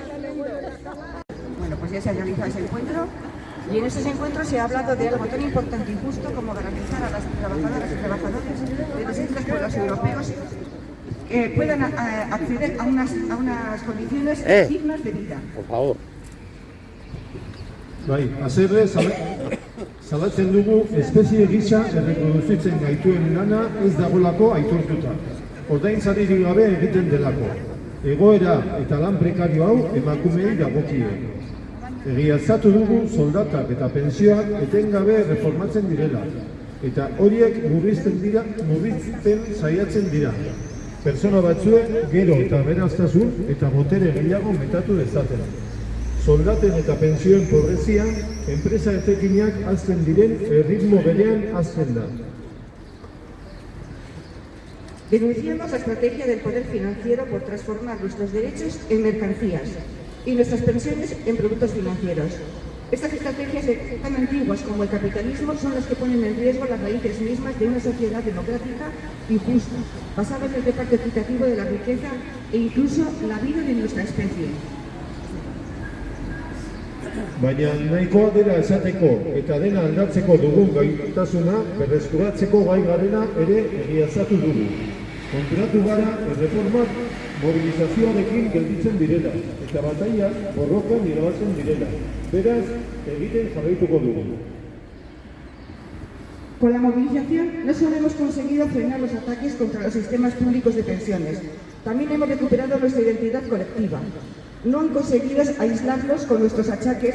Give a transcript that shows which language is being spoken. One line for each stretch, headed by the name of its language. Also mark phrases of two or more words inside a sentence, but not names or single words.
Spanish: Bueno, pues ya se ha realizado ese encuentro y en ese encuentro se ha hablado de algo tan importante y justo como garantizar a las trabajadoras y trabajadores de distintos pueblos europeos que puedan acceder a unas condiciones dignas de vida. Por favor.
Basque: Bai, haserre salatzen dugu espezie gisa erreproduzitzen gaituen lana ez dagolako aitortuta. Ordainsaririk gabe egiten delako. Egoera eta lan prekario hau emakumeei dagokie. Egiaztatu dugu soldatak eta pensioak etengabe reformatzen direla. Eta horiek murrizten saiatzen dira. Pertsona batzuek gero eta beraztasun eta botere gehiago metatu dezaten. Soldaten eta pensioen pobrezian, enpresa etekinak hazten diren erritmo berean hazten da.
Spanish: Denunciamos la estrategia del poder financiero por transformar nuestros derechos en mercancías y nuestras pensiones en productos financieros. Estas estrategias tan antiguas como el capitalismo son las que ponen en riesgo las raíces mismas de una sociedad democrática y justa, basada en el reparto equitativo de la riqueza e incluso la vida de nuestra especie.
Basque: Baina nahikoa dela esateko eta dena aldatzeko dugun gaitasuna berreskuratzeko gai garena ere egiaztatu dugu. Konturatu gara erreformak mobilizazioarekin gelditzen direla eta bataiak borrokan irabatzen direla. Beraz, egiten jarraituko dugu.
Spanish: Con la movilización no solo hemos conseguido frenar los ataques contra los sistemas públicos de pensiones, también hemos recuperado nuestra identidad colectiva. No han conseguido aislarlos con nuestros achaques